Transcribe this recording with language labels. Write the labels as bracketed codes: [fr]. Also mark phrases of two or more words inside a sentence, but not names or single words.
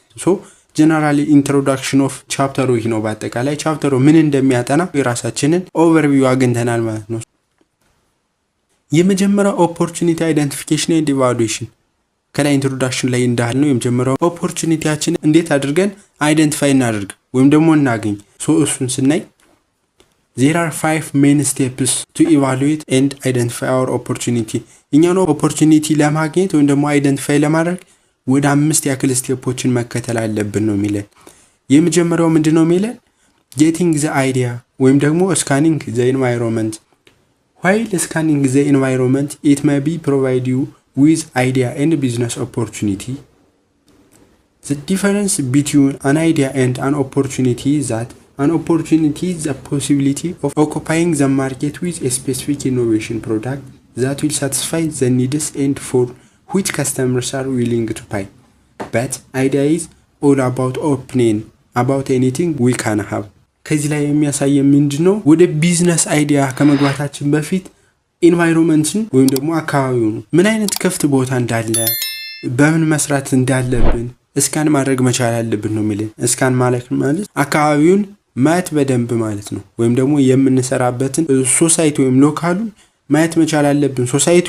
[en] generally introduction of chapter [am] ይህ ነው። በአጠቃላይ ቻፕተሩ ምን እንደሚያጠና የራሳችንን ኦቨርቪው አግኝተናል ማለት ነው። የመጀመሪያው [en] opportunity identification and evaluation [am] ከላይ ኢንትሮዳክሽን ላይ እንዳልነው የመጀመሪያው ኦፖርቹኒቲያችንን እንዴት አድርገን አይደንቲፋይ እናደርግ ወይም ደግሞ እናገኝ። እሱን ስናይ [en] There are 5 main steps to evaluate and identify our opportunity. [am] እኛን ኦፖርቹኒቲ ለማግኘት ወይም ደግሞ አይደንቲፋይ ለማድረግ ወደ 5 ያክል ስቴፖችን መከተል አለብን ነው የሚለን። የመጀመሪያው ምንድነው የሚለን? [en] getting the idea [am] ወይም ደግሞ [en] scanning the environment. While scanning the environment, it may be provide you with idea and business opportunity. The difference between an idea and an opportunity is that an opportunity is the possibility of occupying the market with a specific innovation product that will satisfy the needs and for which customers are willing to pay. But idea is all about opinion about anything we can have. [am] ከዚህ ላይ የሚያሳየው ምንድነው? ወደ [en] business idea [am] ከመግባታችን በፊት ኢንቫይሮንመንትን ወይም ደግሞ አካባቢውን ምን አይነት ክፍት ቦታ እንዳለ በምን መስራት እንዳለብን እስካን ማድረግ መቻል አለብን ነው የሚለን። እስካን ማለት አካባቢውን ማየት በደንብ ማለት ነው። ወይም ደግሞ የምንሰራበትን ሶሳይቲ ወይም ሎካሉን ማየት መቻል አለብን። ሶሳይቲ